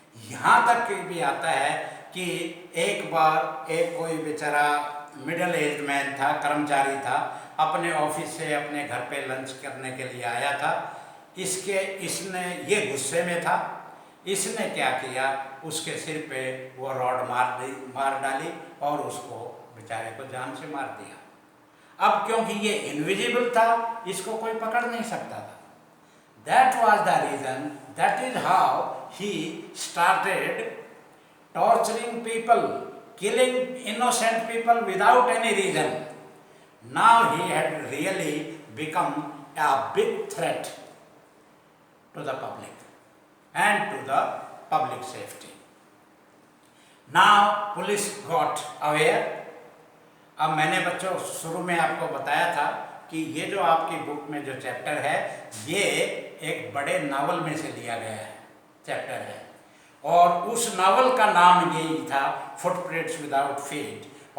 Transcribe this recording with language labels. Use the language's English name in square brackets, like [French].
[Hindi] यहाँ तक कि भी आता है कि एक बार एक कोई बेचारा मिडिल एज मैन था, कर्मचारी था, अपने ऑफिस से अपने घर पे लंच करने के लिए आया था। इसने ये गुस्से में था, इसने क्या किया, उसके सिर पे वो रॉड मार डाली और उसको बेचारे को जान से मार दिया। अब क्योंकि ये इनविजिबल था, इसको कोई पकड़ नहीं सकता था। [English] That was the reason, that is how he started torturing people, killing innocent people without any reason. Now he had really become a big threat to the public and to the public safety. Now police got aware. [Hindi] अब मैंने बच्चों शुरू में आपको बताया था कि ये जो आपकी बुक में जो चैप्टर है ये एक बड़े नावल में से लिया गया है चैप्टर है, और उस नावल का नाम यही था फुटप्रिंट्स विदाउट फीट।